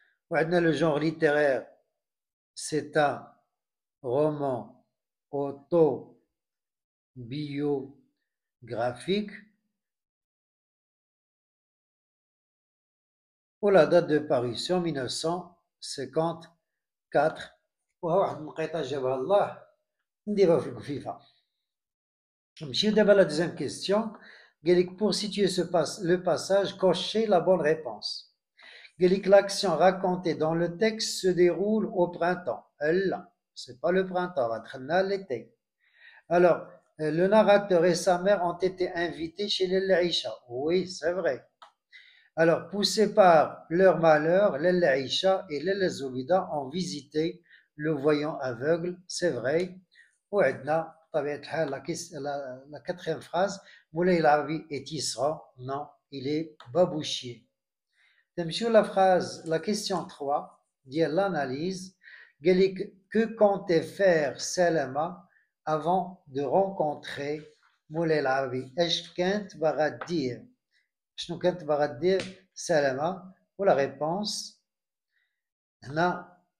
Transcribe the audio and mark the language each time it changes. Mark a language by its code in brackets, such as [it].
[fr] On a le genre littéraire, c'est un roman autobiographique. Pour la date de parution 1954. [ar] وواحد المقيطة جابها الله نديرها في الكفيفة. [fr] نمشيو دابا la deuxième question. Pour situer le passage, cochez la bonne réponse. L'action racontée dans le texte se déroule au printemps. Là, c'est pas le printemps, on va l'été. Alors, le narrateur et sa mère ont été invités chez l'Aïcha. Oui, c'est vrai. Alors, poussés par leur malheur, l'Aïcha et l'Zoubida ont visité le voyant aveugle, c'est vrai. وعندنا بطبيعة الحال la quatrième phrase, Moulay Larbi est Isra. Non, il est babouchier. Sur la question 3, dit l'analyse, que comptait faire Selma avant de rencontrer Moulay Larbi? [ar] ايش كانت باغا دير؟ شنو كانت باغا دير سلمى؟ ولا réponse هنا.